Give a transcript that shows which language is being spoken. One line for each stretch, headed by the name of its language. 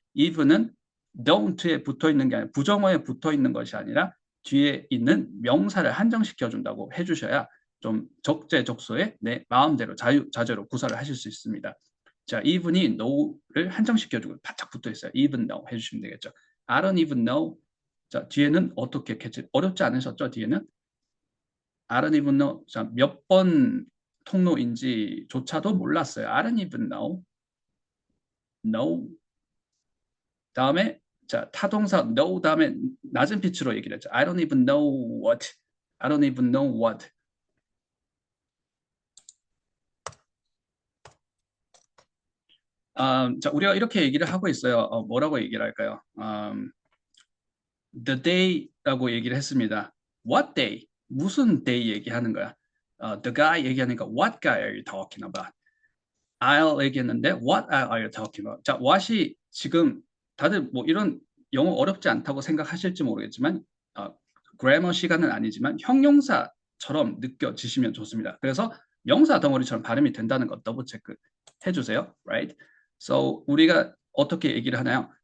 Korean: even은 don't에 붙어 있는 게 아니라 부정어에 붙어 있는 것이 아니라 뒤에 있는 명사를 한정시켜 준다고 해주셔야 좀 적재적소에 내 마음대로 자유자재로 구사를 하실 수 있습니다. 자, even이 no를 한정시켜주고 바짝 붙어 있어요. even no 해주시면 되겠죠.
English: I don't even know.
Korean: 자, 뒤에는 어떻게 캐치? 어렵지 않으셨죠? 뒤에는
English: I don't even know.
Korean: 자, 몇 번 통로인지조차도 몰랐어요.
English: I don't even know. No.
Korean: 다음에 자, 타동사 no 다음에 낮은 피치로 얘기를 했죠.
English: I don't even know what. I don't even know what.
Korean: 자, 우리가 이렇게 얘기를 하고 있어요. 뭐라고 얘기를 할까요?
English: The day
Korean: 라고 얘기를 했습니다.
English: What day?
Korean: 무슨 day 얘기하는 거야?
English: The guy
Korean: 얘기하니까
English: What guy are you talking about? I'll
Korean: 얘기했는데
English: What are you talking about?
Korean: 자, what이 지금 다들 뭐 이런 영어 어렵지 않다고 생각하실지 모르겠지만 그래머 시간은 아니지만 형용사처럼 느껴지시면 좋습니다. 그래서 명사 덩어리처럼 발음이 된다는 거 더블 체크 해주세요.
English: Right?
Korean: So 우리가 어떻게 얘기를 하나요?